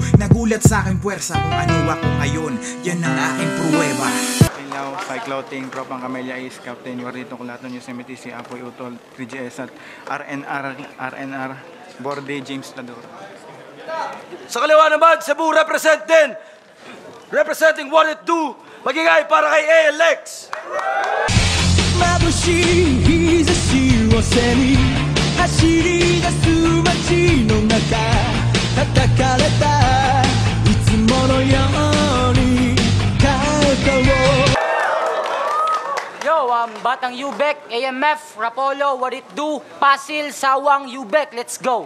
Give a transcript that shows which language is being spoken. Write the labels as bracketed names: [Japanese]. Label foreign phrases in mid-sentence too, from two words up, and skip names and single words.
[Filipino] Nagulat sa aking puwersa kung ano ako ngayon, yan ang aking pruweba. Cycloting, Tropang Camellia Ace, Captain Warito Culaton, Yosemite, si Apoy Utol, 3GS at RNR, Borde, James Lador. Sa kaliwa naman, Cebu represent din. [English] Representing 1 and 2, [Filipino] magigay para kay ALX. [Japanese] 眩しい日差しを背に走り出す街の中叩かれたいつものように肩を [Filipino] Yo, Batang Ubek, AMF, Rapolo, [English] What It Do, Pasil, Sawang, Ubek, let's go.